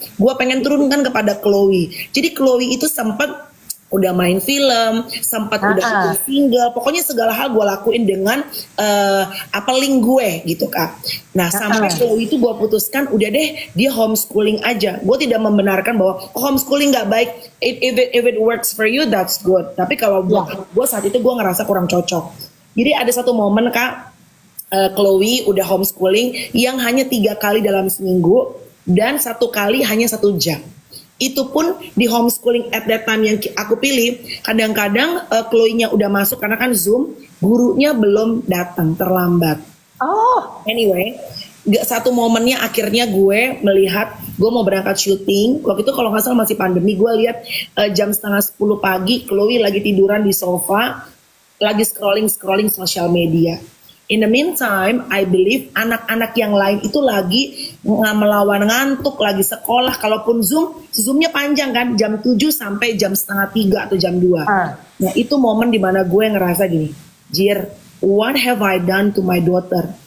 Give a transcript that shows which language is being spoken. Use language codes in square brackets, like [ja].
[id] Gue pengen turunkan kepada Chloe. Jadi Chloe itu sempat udah main film, sempat udah syuting single, pokoknya segala hal gue lakuin dengan link gue gitu Kak. Nah sampai Chloe itu gue putuskan udah deh dia homeschooling aja. Gue tidak membenarkan bahwa homeschooling gak baik. [en] If it works for you that's good. [id] Tapi kalau gue saat itu gue ngerasa kurang cocok. Jadi ada satu momen Kak, Chloe udah homeschooling yang hanya 3 kali dalam seminggu dan 1 kali hanya 1 jam. Itu pun di homeschooling [en] at that time [id] yang aku pilih, kadang-kadang Chloe-nya udah masuk karena kan Zoom, gurunya belum datang, terlambat. Anyway, satu momennya akhirnya gue melihat gue mau berangkat syuting. Waktu itu kalau nggak salah masih pandemi, gue lihat jam 9:30 pagi Chloe lagi tiduran di sofa, lagi scrolling sosial media. [en] In the meantime, I believe [id] anak-anak yang lain itu lagi melawan ngantuk, lagi sekolah. Kalaupun Zoom-nya panjang kan, jam 7 sampai jam setengah 3 atau jam 2. Nah itu momen dimana gue ngerasa gini, Jir, [en] what have I done to my daughter?